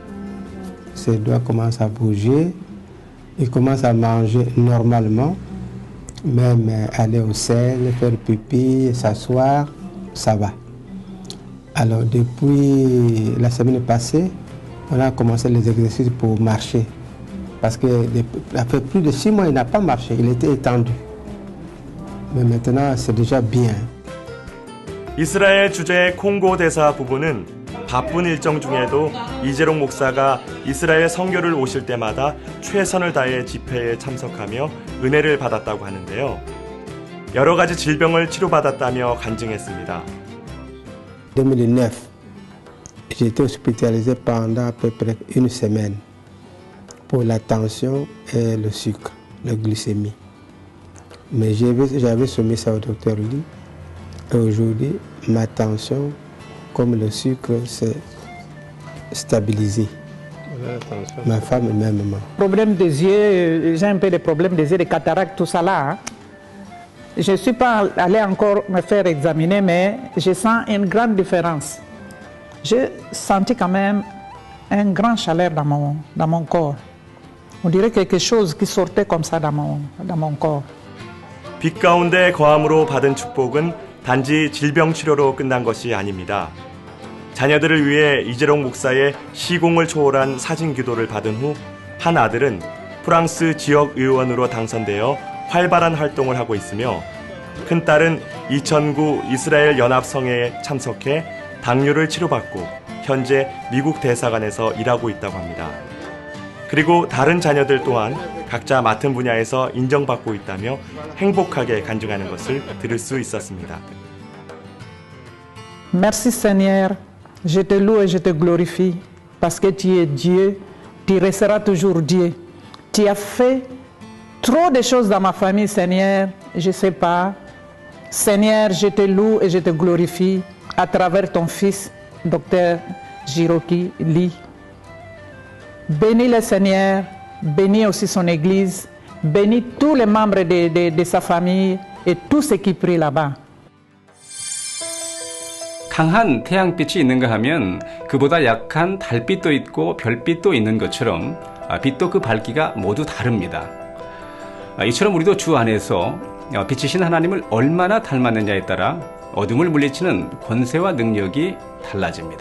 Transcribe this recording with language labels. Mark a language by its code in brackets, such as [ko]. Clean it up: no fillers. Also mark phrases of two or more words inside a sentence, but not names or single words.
[fr] Il commence à manger normalement, même aller au sel, faire pipi, s'asseoir, ça va. Alors depuis la semaine passée, on a commencé les exercices pour marcher. Parce qu'il a fait plus de 6 mois, il n'a pas marché, il était étendu. Mais maintenant, c'est déjà bien. [ko] 이스라엘 주재 콩고 대사 부부는 바쁜 일정 중에도 이재롱 목사가 이스라엘 선교를 오실 때마다 최선을 다해 집회에 참석하며 은혜를 받았다고 하는데요. 여러 가지 질병을 치료받았다며 간증했습니다. [fr] 2009, j'ai été hospitalisé pendant à peu près une semaine pour la tension et le sucre, la glycémie. Mais j'avais soumis ça au docteur Lee et aujourd'hui, ma tension comme le sucre s'est stabilisé. Ma femme et même moi. Problème des yeux, j'ai un peu de problèmes des yeux, des cataractes, tout ça là. Hein. Je ne suis pas allé encore me faire examiner, mais je sens une grande différence. J'ai senti quand même un grand chaleur dans mon corps. On dirait quelque chose qui sortait comme ça dans mon corps. [ko] 빛 가운데 거함으로 받은 축복은 단지 질병 치료로 끝난 것이 아닙니다. 자녀들을 위해 이재롱 목사의 시공을 초월한 사진 기도를 받은 후 한 아들은 프랑스 지역 의원으로 당선되어 활발한 활동을 하고 있으며 큰 딸은 2009 이스라엘 연합성회에 참석해 당뇨를 치료받고 현재 미국 대사관에서 일하고 있다고 합니다. 그리고 다른 자녀들 또한 각자 맡은 분야에서 인정받고 있다며 행복하게 간증하는 것을 들을 수 있었습니다. [fr] Merci Seigneur, je te loue et je te glorifie parce que tu es Dieu, tu resteras toujours Dieu. Tu as fait trop de choses dans ma famille, Seigneur, je ne sais pas. Seigneur, je te loue et je te glorifie à travers ton fils, Dr. Jiroki Lee. Bénis le Seigneur, bénis aussi son église, bénis tous les membres de sa famille et tous ceux qui prient là-bas. [ko] 강한 태양빛이 있는가 하면 그보다 약한 달빛도 있고 별빛도 있는 것처럼 빛도 그 밝기가 모두 다릅니다. 이처럼 우리도 주 안에서 빛이신 하나님을 얼마나 닮았느냐에 따라 어둠을 물리치는 권세와 능력이 달라집니다.